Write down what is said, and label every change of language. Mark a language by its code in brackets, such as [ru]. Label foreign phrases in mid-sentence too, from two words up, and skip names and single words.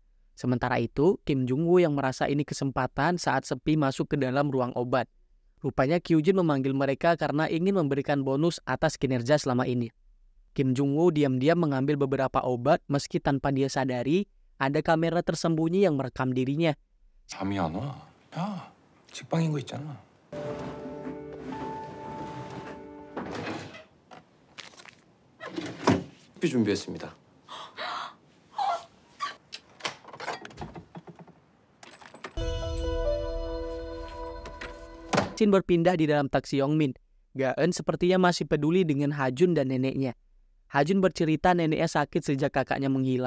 [id] Sementara itu, Kim Jung-woo yang merasa ini kesempatan saat sepi masuk ke dalam ruang obat. Rupanya Kyu-jin memanggil mereka karena ingin memberikan bonus atas kinerja selama ini. Kim Jung-woo diam-diam mengambil beberapa obat meski tanpa dia sadari ada kamera tersembunyi yang merekam dirinya. [ko] 잠이 안 와. 야, 직방인 거 있잖아. 커피 준비했습니다. [id] Shin berpindah di dalam taksi Yongmin. Ga-eun sepertinya masih peduli dengan Hajun dan neneknya. Hajun bercerita neneknya sakit sejak kakaknya menghilang.